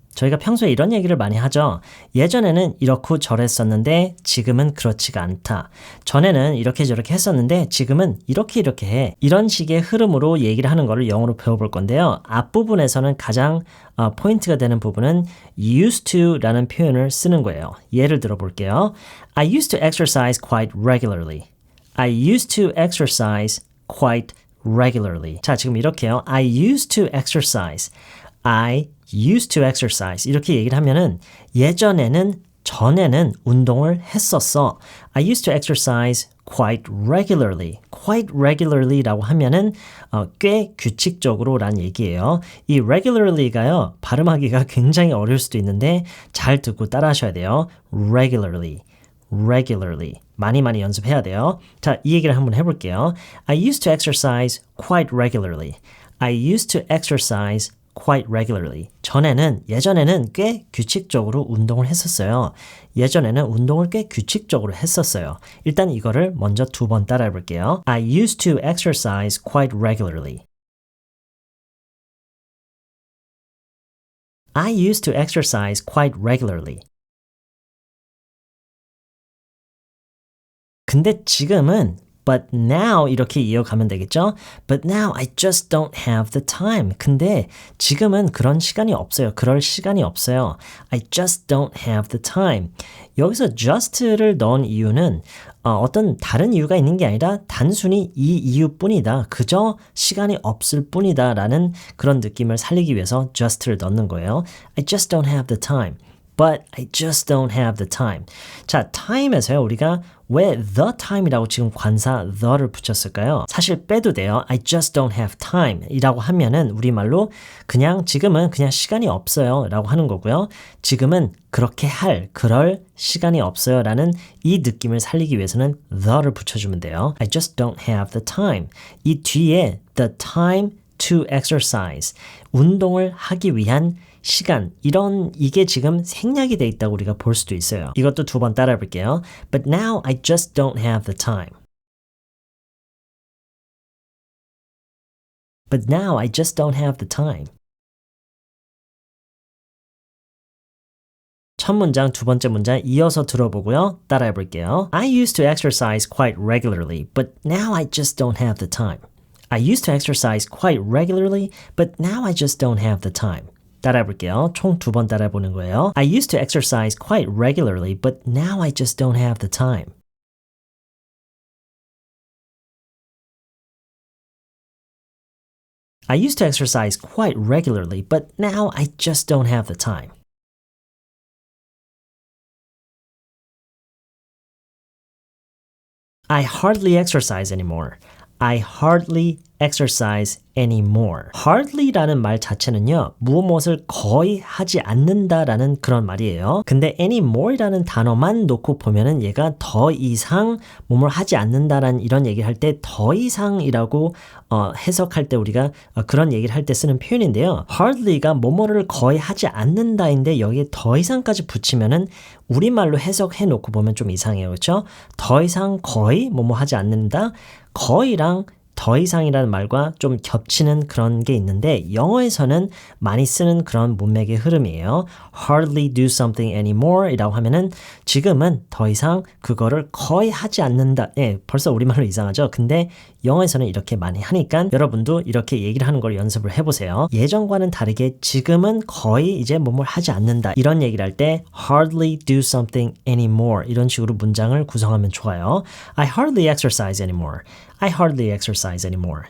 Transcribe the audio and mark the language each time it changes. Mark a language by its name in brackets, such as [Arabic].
[Korean] 저희가 평소에 이런 얘기를 많이 하죠. 예전에는 이렇고 저랬었는데 지금은 그렇지가 않다. 전에는 이렇게 저렇게 했었는데 지금은 이렇게 해. 이런 식의 흐름으로 얘기를 하는 거를 영어로 배워볼 건데요. 앞부분에서는 가장 포인트가 되는 부분은 used to라는 표현을 쓰는 거예요. 예를 들어 볼게요. [English] I used to exercise quite regularly. I used to exercise quite regularly. [Korean] 자, 지금 이렇게요. [English] I used to exercise. I used to exercise. [Korean] 이렇게 얘기를 하면은 전에는 운동을 했었어. [English] I used to exercise quite regularly. quite regularly [Korean] 라고 하면은 꽤 규칙적으로 란 얘기예요. 이 regularly가요. 발음하기가 굉장히 어려울 수도 있는데 잘 듣고 따라 하셔야 돼요. [English] regularly. regularly. [Korean] 많이 연습해야 돼요. 자, 이 얘기를 한번 해볼게요. [English] I used to exercise quite regularly. I used to exercise quite regularly. [Korean] 예전에는 꽤 규칙적으로 운동을 했었어요. 예전에는 운동을 꽤 규칙적으로 했었어요. 일단 이거를 먼저 두 번 따라해 볼게요. [English] I used to exercise quite regularly. I used to exercise quite regularly. [Korean] 근데 지금은 [English] but now [Korean] 이렇게 이어가면 되겠죠? [English] But now I just don't have the time. [Korean] 근데 지금은 그런 시간이 없어요. 그럴 시간이 없어요. [English] I just don't have the time. [Korean] 여기서 just를 넣은 이유는 어떤 다른 이유가 있는 게 아니라 단순히 이 이유뿐이다. 그저 시간이 없을 뿐이다 라는 그런 느낌을 살리기 위해서 just를 넣는 거예요. [English] I just don't have the time. But I just don't have the time. [Korean] 자, time에서요, 우리가 왜 the time이라고 지금 관사 the를 붙였을까요? 사실 빼도 돼요. [English] I just don't have time [Korean] 이라고 하면은 우리말로 지금은 그냥 시간이 없어요 라고 하는 거고요. 지금은 그럴 시간이 없어요 라는 이 느낌을 살리기 위해서는 the를 붙여주면 돼요. [English] I just don't have the time. [Korean] 이 뒤에 [English] the time to exercise. [Korean] 운동을 하기 위한 시간, 이게 지금 생략이 돼 있다고 우리가 볼 수도 있어요. 이것도 두 번 따라해 볼게요. [English] But now I just don't have the time. But now I just don't have the time. [Korean] 첫 문장, 두 번째 문장 이어서 들어보고요. 따라해 볼게요. [English] I used to exercise quite regularly, but now I just don't have the time. I used to exercise quite regularly, but now I just don't have the time. [Korean] 따라해 볼게요. 총 두 번 따라해 보는 거예요. [English] I used to exercise quite regularly, but now I just don't have the time. I used to exercise quite regularly, but now I just don't have the time. I hardly exercise anymore. I hardly exercise anymore. [Korean] hardly라는 말 자체는요, 무엇을 거의 하지 않는다라는 그런 말이에요. 근데 anymore라는 단어만 놓고 보면은 얘가 더 이상 뭐뭘 하지 않는다라는 이런 얘기를 할 때 더 이상이라고 해석할 때 우리가 그런 얘기를 할 때 쓰는 표현인데요. hardly가 뭐뭐를 거의 하지 않는다인데 여기에 더 이상까지 붙이면은 우리말로 해석해 놓고 보면 좀 이상해요. 그렇죠? 더 이상 거의 뭐뭐 하지 않는다. 거의랑 더 이상이라는 말과 좀 겹치는 그런 게 있는데 영어에서는 많이 쓰는 그런 문맥의 흐름이에요. [English] hardly do something anymore [Korean] 이라고 하면은 지금은 더 이상 그거를 거의 하지 않는다. 예, 벌써 우리말로 이상하죠? 근데 영어에서는 이렇게 많이 하니까 여러분도 이렇게 얘기를 하는 걸 연습을 해보세요. 예전과는 다르게 지금은 거의 이제 뭐뭘 하지 않는다. 이런 얘기를 할 때 [English] hardly do something anymore [Korean] 이런 식으로 문장을 구성하면 좋아요. [English] I hardly exercise anymore. I hardly exercise anymore.